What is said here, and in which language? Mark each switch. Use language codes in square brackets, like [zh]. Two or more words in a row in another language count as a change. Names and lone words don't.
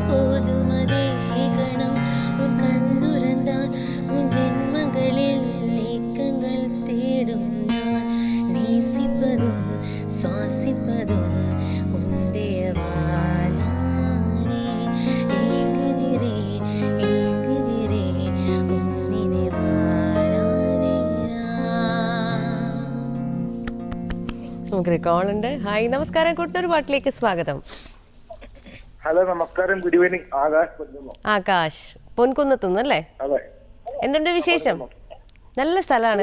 [ta] போதும் அதே கணம் உன் கண்ணுறந்தால் உன் ஜென்மங்களில் ஏக்கங்கள் தேடும் நான் நேசிப்பதும் சுவாசிப்பதும் உன் தேவாலானே ஏங்குகிறேன் ஏங்குகிறேன் உன் நினைவாலானே [ml] നമുക്കൊരു കോൾ ഉണ്ട്. ഹായ്, നമസ്കാരം. കൂട്ടുന്നൊരു പാട്ടിലേക്ക് സ്വാഗതം. ഹലോ, നമസ്കാരം. [en] good evening. [ml] ആകാശ് പൊൻകുന്നത്തുനിന്നല്ലേ? അതെ. എന്തുണ്ട് വിശേഷം? നല്ല സ്ഥലമാണല്ലേ പൊൻകുന്ന്?